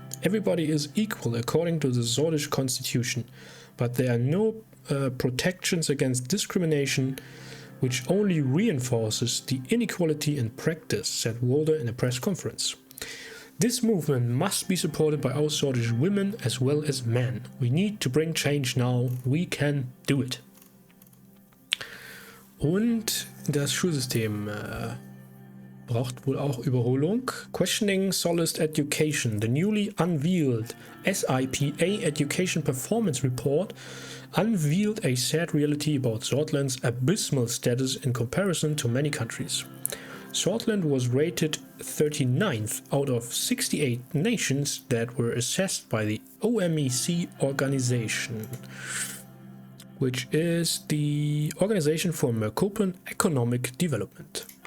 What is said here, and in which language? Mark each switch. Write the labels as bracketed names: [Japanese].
[English] Everybody is equal according to the Sordish constitution, but there are no protections against discrimination, which only reinforces the inequality in practice, said Walder in a press conference. This movement must be supported by our Sordish women as well as men. We need to bring change now. We can do it. [German] Und das Schulsystem braucht wohl auch Überholung. [English] Questioning Solist Education. The newly unveiled SIPA Education Performance Report unveiled a sad reality about Sordland's abysmal status in comparison to many countries. Sordland was rated 39th out of 68 nations that were assessed by the OMEC organization, which is the Organization for Mercopan Economic Development.